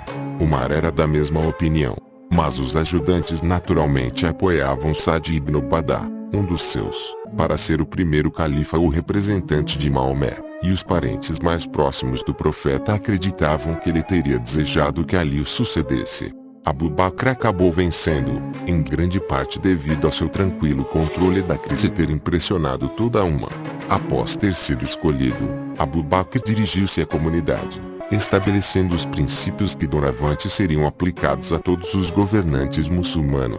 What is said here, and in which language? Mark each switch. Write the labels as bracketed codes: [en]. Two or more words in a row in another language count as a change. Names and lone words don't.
[pt] Umar era da mesma opinião. Mas os ajudantes naturalmente apoiavam Sa'd ibn Ubadah, um dos seus, para ser o primeiro califa ou representante de Maomé, e os parentes mais próximos do profeta acreditavam que ele teria desejado que Ali o sucedesse. Abu Bakr acabou vencendo, em grande parte devido ao seu tranquilo controle da crise e ter impressionado toda a umma. Após ter sido escolhido, Abu Bakr dirigiu-se à comunidade, estabelecendo os princípios que doravante seriam aplicados a todos os governantes muçulmanos.